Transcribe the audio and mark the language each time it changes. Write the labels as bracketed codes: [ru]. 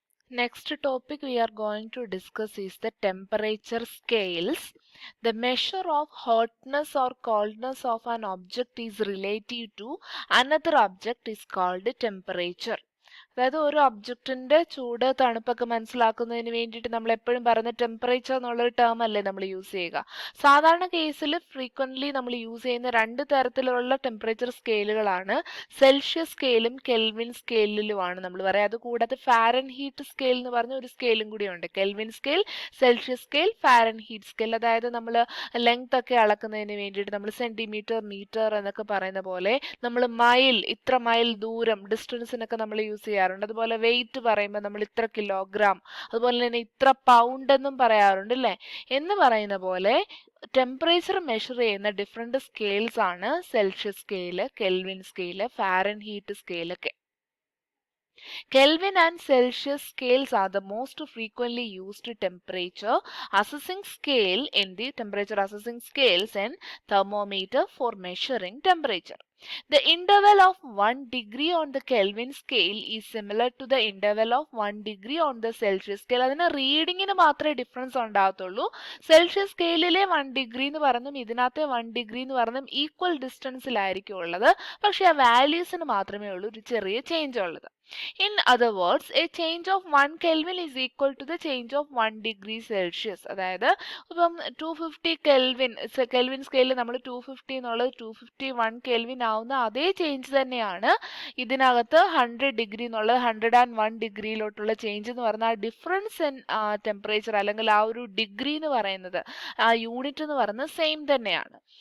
[en] Next topic we are going to discuss is the temperature scales. The measure of hotness or coldness of an object is relative to another object is called temperature. [ml] അതായത് ഒരു ഒബ്ജക്റ്റിന്റെ ചൂട് തണുപ്പൊക്കെ മനസ്സിലാക്കുന്നതിന് വേണ്ടിയിട്ട് നമ്മൾ എപ്പോഴും പറയുന്ന ടെമ്പറേച്ചർ എന്നുള്ളൊരു ടേം അല്ലേ നമ്മൾ യൂസ് ചെയ്യുക. സാധാരണ കേസിൽ ഫ്രീക്വന്റ്ലി നമ്മൾ യൂസ് ചെയ്യുന്ന രണ്ട് തരത്തിലുള്ള ടെമ്പറേച്ചർ സ്കെയിലുകളാണ് സെൽഷ്യസ് സ്കെയിലും കെൽവിൻ സ്കെയിലുമാണ് നമ്മൾ പറയുക. അതുകൂടാതെ ഫാരൻഹീറ്റ് സ്കെയിൽ എന്ന് പറഞ്ഞ ഒരു സ്കെയിലും കൂടിയുണ്ട്. Kelvin scale, Celsius scale, Fahrenheit scale. അതായത് നമ്മൾ ലെങ്ത് ഒക്കെ അളക്കുന്നതിന് വേണ്ടിയിട്ട് നമ്മൾ സെന്റിമീറ്റർ, മീറ്റർ എന്നൊക്കെ പറയുന്ന പോലെ നമ്മൾ മൈൽ, ഇത്ര മൈൽ ദൂരം, ഡിസ്റ്റൻസിനൊക്കെ നമ്മൾ യൂസ് ചെയ്യാറുണ്ട്. അതുപോലെ വെയിറ്റ് പറയുമ്പോൾ നമ്മൾ ഇത്ര കിലോഗ്രാം, അതുപോലെ തന്നെ ഇത്ര പൗണ്ട് എന്നും പറയാറുണ്ട് അല്ലേ. എന്ന് പറയുന്ന പോലെ ടെമ്പറേച്ചർ മെഷർ ചെയ്യുന്ന ഡിഫറെന്റ് സ്കെയിൽസ് ആണ് Celsius scale, kelvin scale, Fahrenheit സ്കെയിലൊക്കെ. [en] Kelvin and Celsius scales are the most frequently used temperature assessing scale in the temperature assessing scales and thermometer for measuring temperature. The interval of 1 degree on the Kelvin scale is similar to the interval of 1 degree on the Celsius scale. [ml] അതിന് റീഡിങ്ങിന് മാത്രമേ difference ഉണ്ടാകത്തുള്ളൂ. Celsius സ്കെയിലിലെ 1 degree എന്ന് പറഞ്ഞും ഇതിനകത്തെ 1 degree എന്ന് പറഞ്ഞും equal ഡിസ്റ്റൻസിലായിരിക്കും ഉള്ളത്. പക്ഷെ ആ വാല്യൂസിന് മാത്രമേ ഉള്ളൂ ഒരു ചെറിയ ചേഞ്ച് ഉള്ളത്. [en] In other words, a change of 1 Kelvin is equal to the change of 1 degree Celsius. [ml] അതായത് ഇപ്പം 250 കെൽവിൻ സ്കെയിലിൽ നമ്മൾ 250 എന്നുള്ളത് 251 കെൽവിൻ ആവുന്ന അതേ ചേഞ്ച് തന്നെയാണ് ഇതിനകത്ത് 100 ഡിഗ്രി എന്നുള്ളത് 101 ഡിഗ്രിയിലോട്ടുള്ള ചേഞ്ച് എന്ന് പറഞ്ഞാൽ ആ ഡിഫറൻസ് ഇൻ ടെമ്പറേച്ചർ അല്ലെങ്കിൽ ആ ഒരു ഡിഗ്രി എന്ന് പറയുന്നത്, ആ യൂണിറ്റ് എന്ന് പറയുന്നത് സെയിം തന്നെയാണ്.